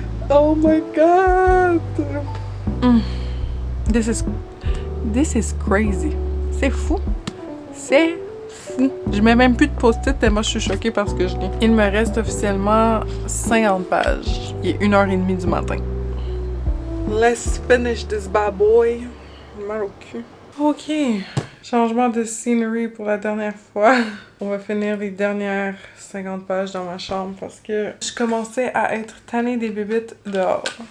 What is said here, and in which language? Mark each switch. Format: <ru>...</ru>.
<en>Oh my god! This is crazy.</en> <fr>C'est fou. C'est fou. Je mets même plus de post-it tellement je suis choquée par ce que je lis. Il me reste officiellement 50 pages. Il est 1h30 du matin.</fr> <en>Let's finish this bad boy.</en> <fr>Mal au cul. Ok. Changement de scenery pour la dernière fois. On va finir les dernières 50 pages dans ma chambre parce que je commençais à être tannée des bébites dehors.</fr>